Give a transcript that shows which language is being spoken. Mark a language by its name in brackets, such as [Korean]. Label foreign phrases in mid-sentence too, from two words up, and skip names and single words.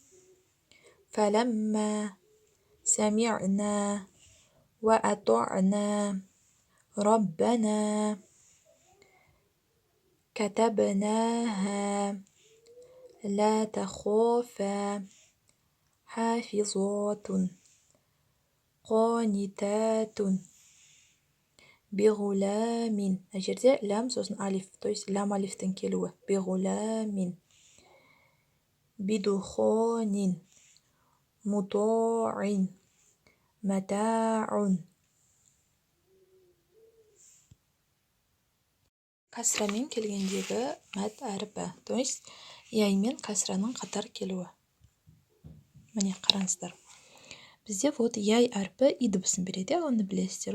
[Arabic] فلما سمعنا وأطعنا ربنا كتبناها لا تخافا حافظات قانتات بغلام. أجرده لام [Kazakh] сосын алиф, [Russian] то есть [Kazakh] лам алифтің келуі. [Arabic] بغلام بدخان مطاع متاع. [Kazakh] Кәсрамен келгендегі мәд әріпі, [Russian] то есть [Kazakh] яймен кәсраның қатар келуі. Міне қараңыздар. Бізде вот яй әрпі и дыбысын береді, оны білесіздер.